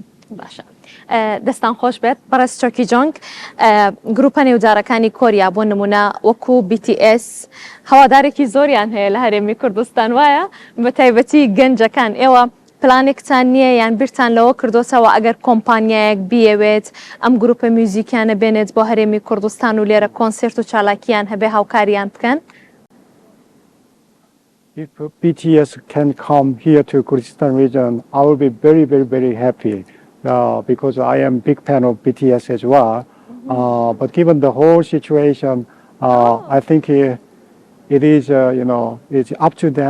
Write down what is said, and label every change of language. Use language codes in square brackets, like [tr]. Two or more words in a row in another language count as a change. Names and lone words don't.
[ckb] باشە دەستان خۆش بێت بەڕێز CHO Kijoung گروپە نێودارەکانی کۆریا بۆ نمونە وەکو BTS هەوادارێکی زۆریان هەیە لە هەرێمی کوردستان وایە بە تایبەتی گەنجەکان ئێوە پلانێکتان نییە یان بیرتان لەوە کردوتەوە ئەگەر کۆمپانیایەک بیەوێت ئەم گروپە میوزیکیانە بێنێت بۆ هەرێمی کوردستان و لێرە کۆنسرت و چالاکیان هەبێ هاوکاریان بکەن [en] If BTS can come here to Kurdistan region, I will be very happy because I am a big fan of BTS as well. But given the whole situation, I think it is, it's up to them.